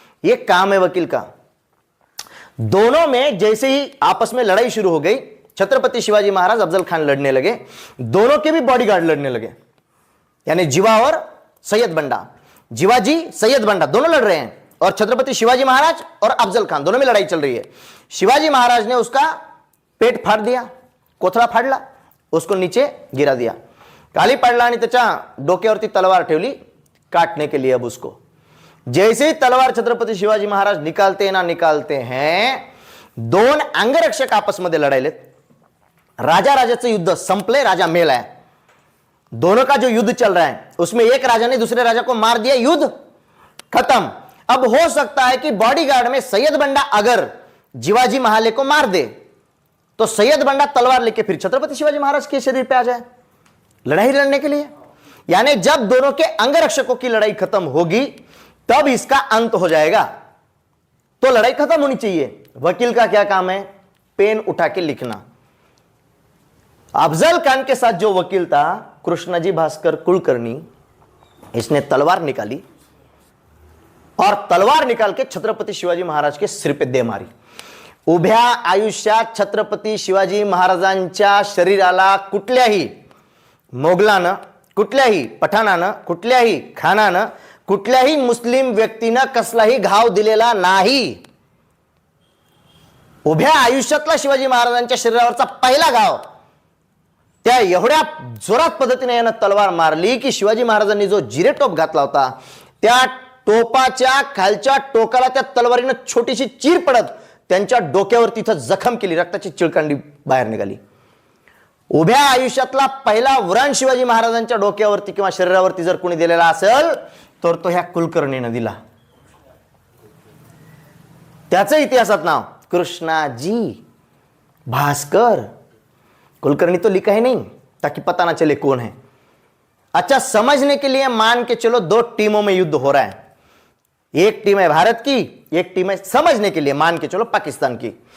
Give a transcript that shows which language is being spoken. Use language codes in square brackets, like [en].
[hi] यह काम है वकील का। दोनों में जैसे ही आपस में लड़ाई शुरू हो गई, छत्रपति शिवाजी महाराज अफजल खान लड़ने लगे, दोनों के भी बॉडीगार्ड लड़ने लगे, यानी जीवा और सैयद बंडा। जीवाजी सैयद बंडा दोनों लड़ रहे हैं और छत्रपति शिवाजी महाराज और अफजल खान दोनों में लड़ाई चल रही है। शिवाजी महाराज ने उसका पेट फाड़ दिया, [mr] कोथळा फाडला, [hi] उसको नीचे गिरा दिया। [mr] काली पाडला आणि त्याच्या डोक्यावरती तलवार ठेवली [hi] काटने के लिए। अब उसको जैसे ही तलवार छत्रपति शिवाजी महाराज निकालते हैं, [mr] दोन अंगरक्षक आपस मध्ये लढायलेत। राजा राजाचं युद्ध संपले, राजा मेलाय। [hi] दोनों का जो युद्ध चल रहा है उसमें एक राजा ने दूसरे राजा को मार दिया, युद्ध खत्म। अब हो सकता है कि बॉडीगार्ड में सैयद बंडा अगर जीवाजी महाले को मार दे तो सैयद बंडा तलवार लेके फिर छत्रपति शिवाजी महाराज के शरीर पे आ जाए लड़ाई लड़ने के लिए। यानी जब दोनों के अंगरक्षकों की लड़ाई खत्म होगी तब इसका अंत हो जाएगा। तो लड़ाई खत्म होनी चाहिए। वकील का क्या काम है? पेन उठा के लिखना। अफजल खान के साथ जो वकील था कृष्णाजी भास्कर कुलकर्णी, इसने तलवार निकाली और तलवार निकाल के छत्रपति शिवाजी महाराज के सिर पे दे मारी। [mr] उभ्या आयुष्यात छत्रपती शिवाजी महाराजांच्या शरीराला कुठल्याही मोगलानं, कुठल्याही पठाणानं, कुठल्याही खानानं, कुठल्याही मुस्लिम व्यक्तीनं कसलाही घाव दिलेला नाही। उभ्या आयुष्यातला शिवाजी महाराजांच्या शरीरावरचा पहिला घाव त्या एवढ्या जोरात पद्धतीने यानं तलवार मारली की शिवाजी महाराजांनी जो जिरेटोप घातला होता त्या टोपाच्या खालच्या टोकाला त्या तलवारीनं छोटीशी चीर पडत त्यांच्या डोक्यावर तिथं जखम केली, रक्ताची चिळकांडी बाहेर निघाली। उभ्या आयुष्यातला पहिला व्रण शिवाजी महाराजांच्या डोक्यावरती किंवा शरीरावरती जर कोणी दिलेला असेल तर तो ह्या कुलकर्णीने दिला। त्याचं इतिहासात नाव [hi] कृष्णाजी भास्कर कुलकर्णी तो लिखा ही नहीं ताकि पता ना चले कौन है। अच्छा, समझने के लिए मान के चलो दो टीमों में युद्ध हो रहा है। एक टीम है भारत की, एक टीम है, समझने के लिए मान के चलो पाकिस्तान की।